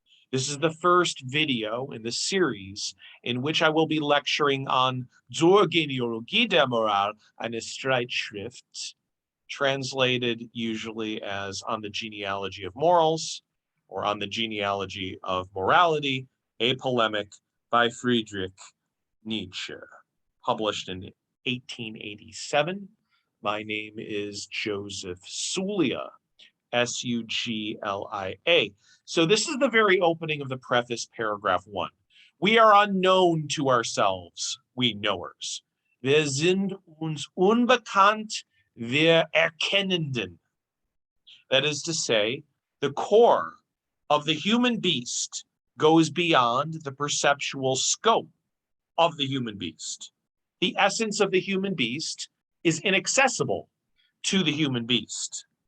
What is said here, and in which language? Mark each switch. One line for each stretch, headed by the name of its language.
English: This is the first video in the series in which I will be lecturing on Zur Genealogie der Moral, Eine Streitschrift, translated usually as On the Genealogy of Morals, or On the Genealogy of Morality, a Polemic by Friedrich Nietzsche, published in 1887. My name is Joseph Suglia, Suglia. So this is the very opening of the preface, paragraph 1. We are unknown to ourselves, we knowers.
German: Wir sind uns unbekannt, wir Erkennenden.
English: That is to say, the core of the human beast goes beyond the perceptual scope of the human beast. The essence of the human beast is inaccessible to the human beast.